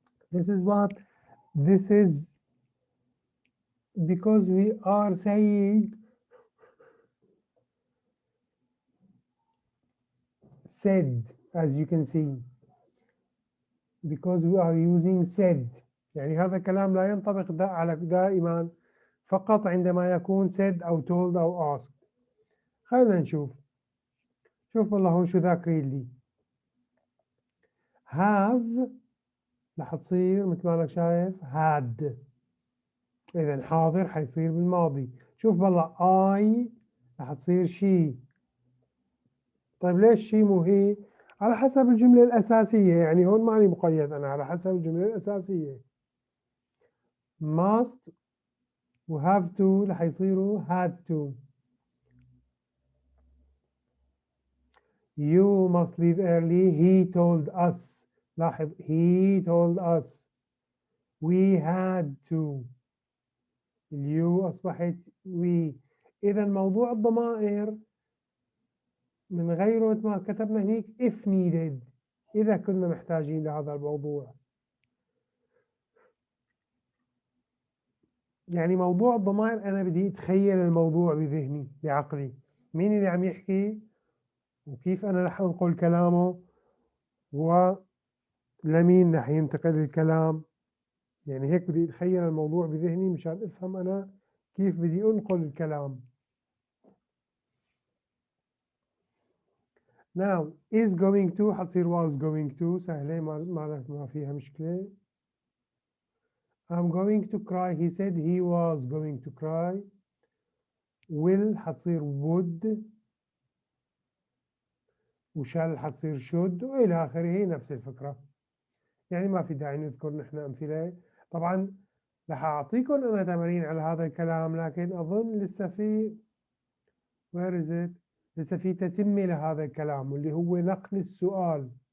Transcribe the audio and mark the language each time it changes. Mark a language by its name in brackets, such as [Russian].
[English] This is because we are saying said, as you can see, because we are using said. [Arabic] يعني هذا الكلام لا ينطبق على دائما، فقط عندما يكون said أو told أو asked. خلينا نشوف. شوف والله هون شو ذاكرين لي. have رح تصير مثل ما انك شايف had. إذا حاضر حيصير بالماضي. شوف والله I رح تصير she. طيب ليش she مو هي؟ على حسب الجملة الأساسية، يعني هون ماني مقيد أنا، على حسب الجملة الأساسية. must و have to رح يصيروا had to. [English] You must leave early. He told us. [Arabic] لاحظ [English] he told us. We had to. [Arabic] اليو أصبحت we. إذا موضوع الضمائر من غيره ما كتبنا هنيك [English] if needed، [Arabic] إذا كنا محتاجين لهذا الموضوع. يعني موضوع الضمائر أنا بدي أتخيل الموضوع بذهني بعقلي، مين اللي عم يحكي وكيف أنا رح أنقل كلامه ولمين رح ينتقل الكلام. يعني هيك بدي أتخيل الموضوع بذهني مشان أفهم أنا كيف بدي أنقل الكلام. [English] Now is going to [Arabic] حتصير [English] was going to، [Arabic] سهلة ما فيها مشكلة. [English] I'm going to cry. He said he was going to cry. [Arabic] will حتصير would، وshall حتصير should، وإلى آخره نفس الفكرة. يعني ما في داعي نذكر نحن أمثلة. طبعا رح أعطيكم أنا تمارين على هذا الكلام، لكن أظن لسه في [English] where is it؟ [Arabic] لسه في تتمة لهذا الكلام واللي هو نقل السؤال.